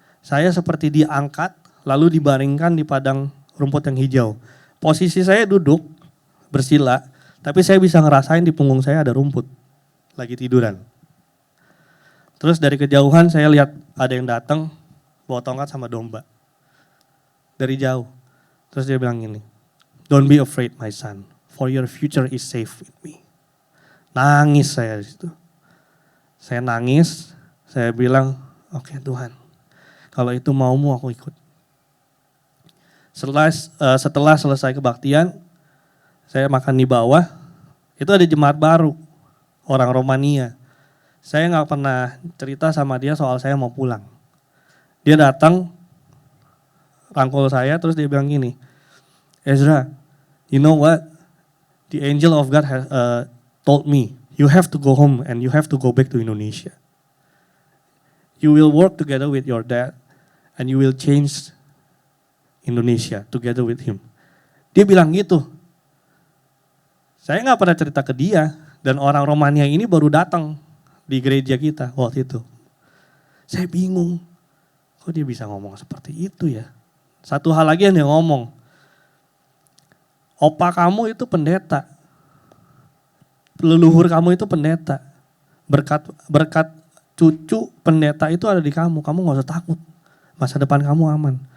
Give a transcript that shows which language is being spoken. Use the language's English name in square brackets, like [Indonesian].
[Indonesian] Saya seperti diangkat, lalu dibaringkan di padang rumput yang hijau. Posisi saya duduk, bersila, tapi saya bisa ngerasain di punggung saya ada rumput, lagi tiduran. Terus dari kejauhan saya lihat ada yang datang, bawa tongkat sama domba. Dari jauh. Terus dia bilang gini, [English] "Don't be afraid my son, for your future is safe with me." [Indonesian] Nangis saya di situ. Saya nangis, saya bilang, "Oke Tuhan, kalau itu maumu aku ikut." Setelah selesai kebaktian, saya makan di bawah, itu ada jemaat baru, orang Romania. Saya gak pernah cerita sama dia soal saya mau pulang. Dia datang, rangkul saya, terus dia bilang gini, "Ezra, [English] you know what? The angel of God has told me, you have to go home and you have to go back to Indonesia. You will work together with your dad and you will change Indonesia together with him." [Indonesian] Dia bilang gitu. Saya gak pernah cerita ke dia, dan orang Romania ini baru datang di gereja kita waktu itu. Saya bingung, kok dia bisa ngomong seperti itu ya? Satu hal lagi yang dia ngomong, "Opa kamu itu pendeta, leluhur kamu itu pendeta, berkat cucu pendeta itu ada di kamu gak usah takut, masa depan kamu aman."